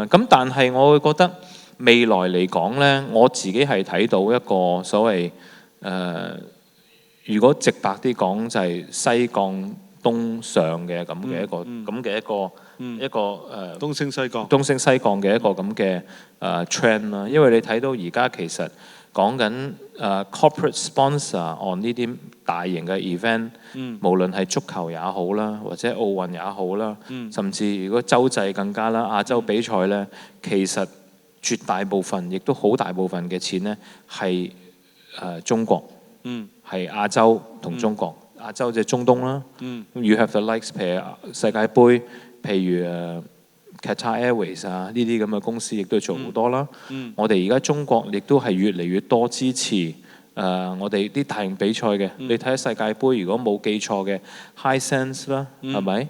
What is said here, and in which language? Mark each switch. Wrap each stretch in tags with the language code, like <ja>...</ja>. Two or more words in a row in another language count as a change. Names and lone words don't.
<yue>咁但係我會覺得未來嚟講咧，我自己係睇到一個所謂如果直白啲講就係西降東上嘅咁嘅一個東升西降嘅一個咁嘅trend 啦。因為你睇到而家其實講緊</yue> <en>corporate sponsor on</en> <yue>呢啲大型嘅 event，無論係足球也好啦，或者奧運也好啦，甚至如果洲際更加啦，亞洲比賽咧，其實絕大部分亦都好大部分嘅錢咧係中國，係亞洲同中國。亞洲即係中東啦 ，</yue> <en>You have the likes，</en> <yue>譬如世界盃，譬如Qatar Airways 啊，呢啲咁嘅公司亦都做好多啦。我哋而家中國亦都係越嚟越多支持我哋啲大型比賽嘅。你睇下世界盃，如果冇記錯嘅 Hisense 啦，係咪？</yue>